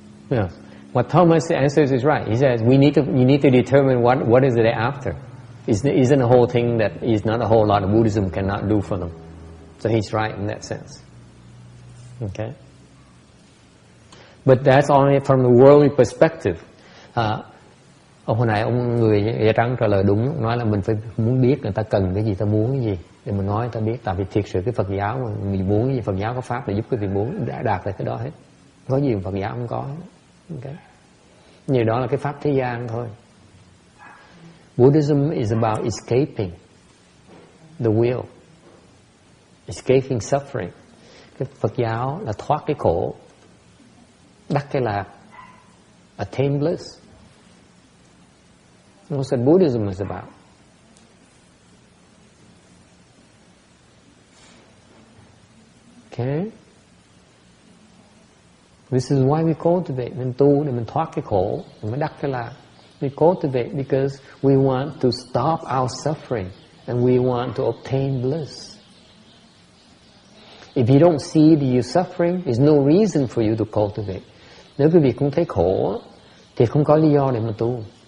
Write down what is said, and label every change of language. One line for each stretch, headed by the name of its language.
English: Yeah. What Thomas answers is right. He says you need to determine what is it after. Isn't a whole thing that is not a whole lot of Buddhism cannot do for them. So he's right in that sense. Okay. But that's only from the worldly perspective.
Vietnamese: Hồi nãy ông người da trắng trả lời đúng, nói là mình phải muốn biết người ta cần cái gì, ta muốn cái gì để mình nói người ta biết. Tại vì thiệt sự cái Phật giáo mà mình muốn cái gì, Phật giáo có pháp để giúp cái vị muốn đã đạt được cái đó hết. Có gì mà Phật giáo không có. Okay. Như đó là cái pháp thế gian thôi.
English: Buddhism is about escaping the will, escaping suffering.
Vietnamese: Cái Phật giáo là thoát cái khổ, đắc cái lạc,
English: attain bliss. That's what Buddhism is about. Okay? This is why we cultivate.
Vietnamese: Mình tu để mình thoát cái khổ, mình mới đắc cái lạc.
English: We cultivate because we want to stop our suffering and we want to obtain bliss. If you don't see that you're suffering, there's no reason for you to cultivate.
Vietnamese: Nếu quý vị cũng thấy khổ thì không có lý do để mà tu.